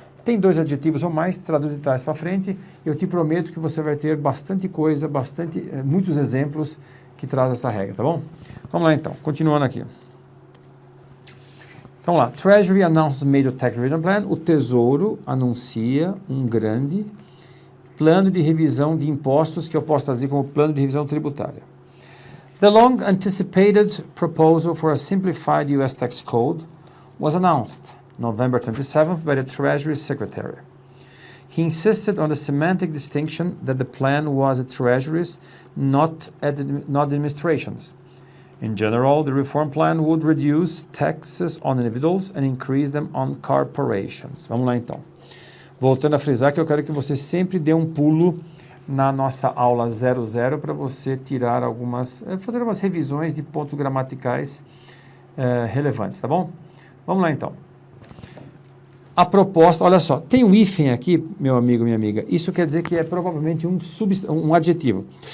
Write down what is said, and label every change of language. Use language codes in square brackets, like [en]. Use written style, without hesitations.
[pt] Tem dois adjetivos ou mais, traduz de trás para frente. Eu te prometo que você vai ter bastante coisa, muitos exemplos que trazem essa regra, tá bom? Vamos lá então, continuando aqui. Então lá, [en] Treasury announces major tax revision plan. [pt] O Tesouro anuncia um grande plano de revisão de impostos, que eu posso traduzir como plano de revisão tributária. [en] The long anticipated proposal for a simplified US tax code was announced November 27th by the Treasury Secretary. He insisted on the semantic distinction that the plan was the Treasury's, not administration's. In general, the reform plan would reduce taxes on individuals and increase them on corporations. [pt] Vamos lá então. Voltando a frisar que eu quero que você sempre dê um pulo na nossa aula 00 para você tirar fazer algumas revisões de pontos gramaticais relevantes, tá bom? Vamos lá então. A proposta, olha só, tem um hífen aqui, meu amigo, minha amiga, isso quer dizer que é provavelmente um adjetivo.